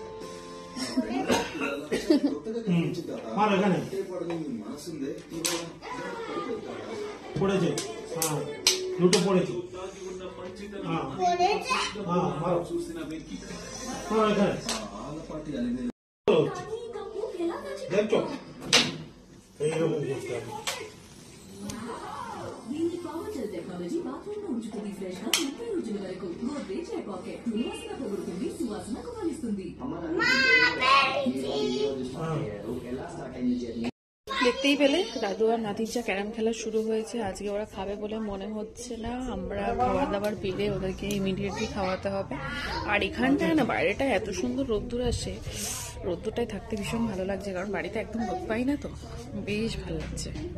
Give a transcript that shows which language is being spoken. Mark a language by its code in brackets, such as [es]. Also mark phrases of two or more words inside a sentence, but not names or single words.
[bn] মার এখানে পড়েছে, হ্যাঁ দুটো পড়েছে। হ্যাঁ মারো, মারো এখানে। দেখছো এইরকম করতে হবে। [te] టెక్నాలజీ బాత్రూమ్ ఉంచుతుంది ఫ్రెష్ గా ఇంటి రుచుల వరకు గోద్రేజ్ ఎయిర్ పాకెట్ సువాసన పొగుడుతుంది, సువాసనకు ఫలిస్తుంది। [bn] দেখতেই পেলে দাদু আর নাতির যা ক্যারাম খেলা শুরু হয়েছে। আজকে ওরা খাবে বলে মনে হচ্ছে না, আমরা খাবার দাবার পেলে ওদেরকে ইমিডিয়েটলি খাওয়াতে হবে। আর এখানটায় না, বাইরেটা এত সুন্দর রোদ্দুর আসে, রোদ্দুরটায় থাকতে ভীষণ ভালো লাগছে, কারণ বাড়িতে একদম রোদ পাই না, তো বেশ ভালো লাগছে।